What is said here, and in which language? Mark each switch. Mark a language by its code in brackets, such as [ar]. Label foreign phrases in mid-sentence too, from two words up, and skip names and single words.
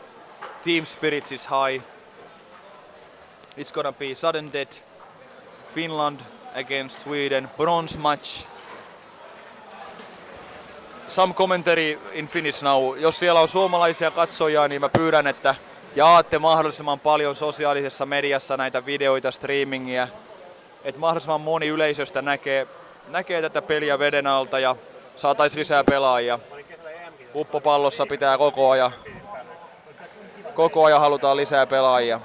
[en] Team spirits is high. It's gonna be sudden death. Finland against Sweden, bronze match. Some commentary in Finnish now. [fi] Jos siellä on suomalaisia katsojia, niin mä pyydän, että jaatte mahdollisimman paljon sosiaalisessa mediassa näitä videoita, streamingia. Että mahdollisimman moni yleisöstä näkee tätä peliä veden alta ja saataisiin lisää pelaajia. Uppopallossa pitää koko ajan halutaan lisää pelaajia.